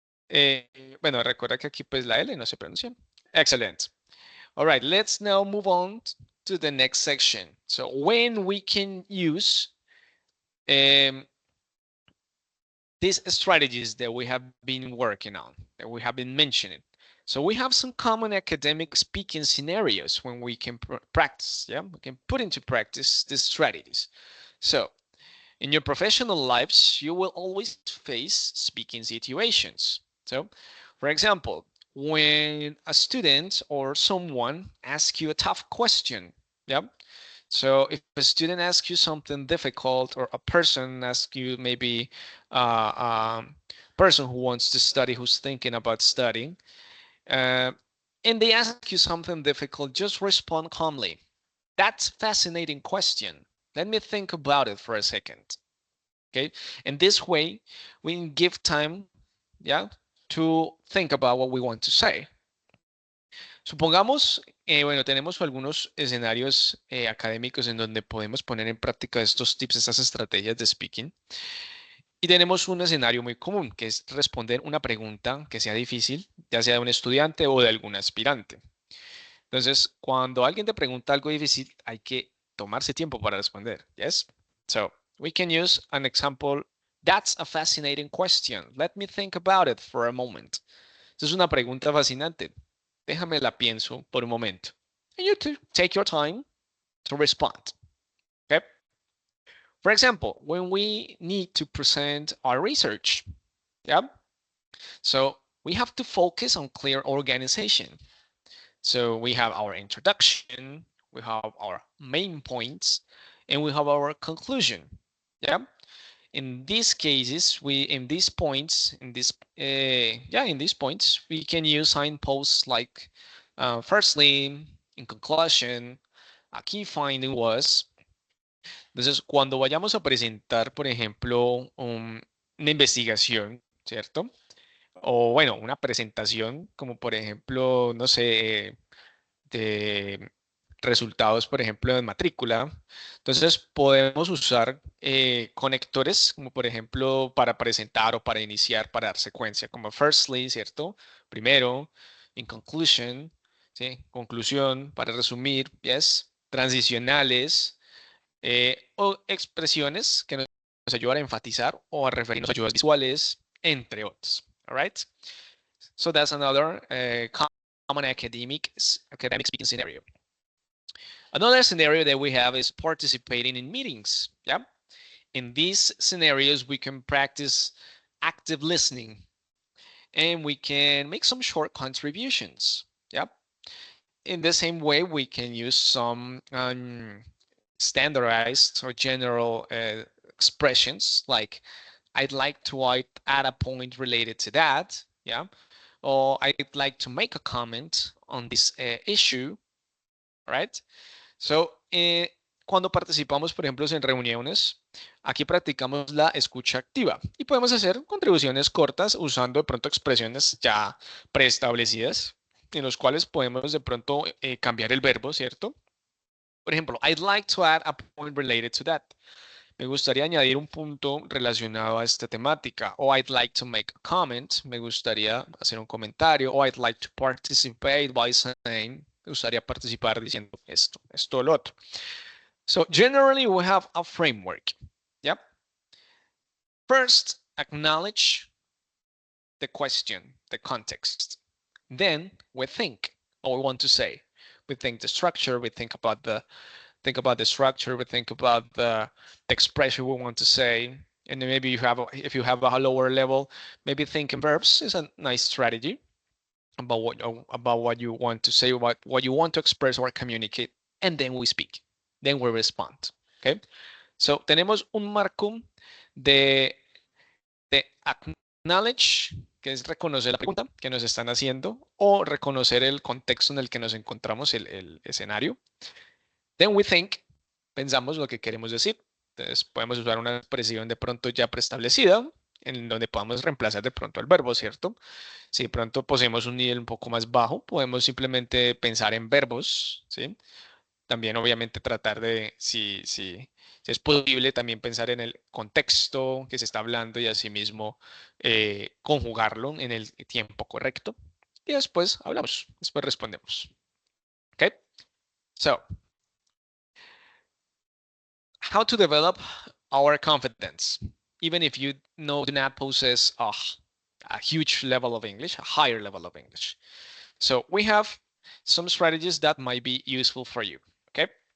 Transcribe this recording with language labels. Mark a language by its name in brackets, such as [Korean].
[Spanish] Bueno, recuerda que aquí pues la L no se pronuncia. [English] Excellent. All right, let's now move on to the next section. So when we can use these strategies that we have been working on, that we have been mentioning. So we have some common academic speaking scenarios when we can practice, yeah? We can put into practice these strategies. So in your professional lives, you will always face speaking situations. So for example, when a student or someone asks you a tough question, yeah? So if a student asks you something difficult or a person asks you maybe person who wants to study, who's thinking about studying, and they ask you something difficult, just respond calmly. That's a fascinating question. Let me think about it for a second. Okay, and this way we can give time, yeah, to think about what we want to say. [Spanish] Supongamos, bueno, tenemos algunos escenarios académicos en donde podemos poner en práctica estos tips, estas estrategias de speaking. Y tenemos un escenario muy común, que es responder una pregunta que sea difícil, ya sea de un estudiante o de algún aspirante. Entonces, cuando alguien te pregunta algo difícil, hay que tomarse tiempo para responder. [English] Yes? So, we can use an example. That's a fascinating question. Let me think about it for a moment. [Spanish] Esa es una pregunta fascinante. Déjame la pienso por un momento. [English] And you take your time to respond. Okay? For example, when we need to present our research, yeah? So we have to focus on clear organization. So we have our introduction, we have our main points, and we have our conclusion, yeah? In these cases, in these points, we can use signposts like, firstly, in conclusion, a key finding was. [Spanish] Entonces, cuando vayamos a presentar, por ejemplo, una investigación, ¿cierto? O bueno, una presentación, como por ejemplo, no sé, de resultados, por ejemplo, de matrícula. Entonces, podemos usar conectores, como por ejemplo, para presentar o para iniciar, para dar secuencia, como firstly, ¿cierto? Primero, [English] in conclusion, [Spanish] ¿sí? Conclusión, para resumir, yes. Transicionales, o expresiones que nos ayudan a enfatizar o a referirnos a ayudas visuales, entre otros. [English] All right? So that's another common academic speaking scenario. Another scenario that we have is participating in meetings. Yeah. In these scenarios, we can practice active listening and we can make some short contributions. Yeah. In the same way, we can use some standardized or general expressions like, I'd like to add a point related to that. Yeah. Or I'd like to make a comment on this issue. Right? [Spanish] So, cuando participamos, por ejemplo, en reuniones, aquí practicamos la escucha activa y podemos hacer contribuciones cortas usando de pronto expresiones ya preestablecidas en los cuales podemos de pronto cambiar el verbo, ¿cierto? Por ejemplo, [English] I'd like to add a point related to that. [Spanish] Me gustaría añadir un punto relacionado a esta temática. [English] O I'd like to make a comment. [Spanish] Me gustaría hacer un comentario. [English] O I'd like to participate by saying. [Spanish] Me gustaría participar diciendo esto, esto, lo otro. [English] So generally we have a framework. Yep. First, acknowledge the question. the context. Then we think what we want to say. We think the structure, we think about the structure, we think about the expression we want to say. And then maybe if you have a lower level, maybe thinking verbs is a nice strategy about what you want to say, what you want to express or communicate, and then we speak, then we respond. [Spanish] Okay, so tenemos un marco de acknowledge, que es reconocer la pregunta que nos están haciendo o reconocer el contexto en el que nos encontramos, el escenario. [English] Then we think, [Spanish] pensamos lo que queremos decir. Entonces podemos usar una expresión de pronto ya preestablecida, en donde podamos reemplazar de pronto el verbo, ¿cierto? Si de pronto poseemos un nivel un poco más bajo, podemos simplemente pensar en verbos, ¿sí? También obviamente tratar de, si es posible, también pensar en el contexto que se está hablando y asimismo conjugarlo en el tiempo correcto. Y después hablamos, después respondemos. ¿Ok? [English] So, how to develop our confidence, even if you do not possess a huge level of English, a higher level of English. So we have some strategies that might be useful for you. Okay.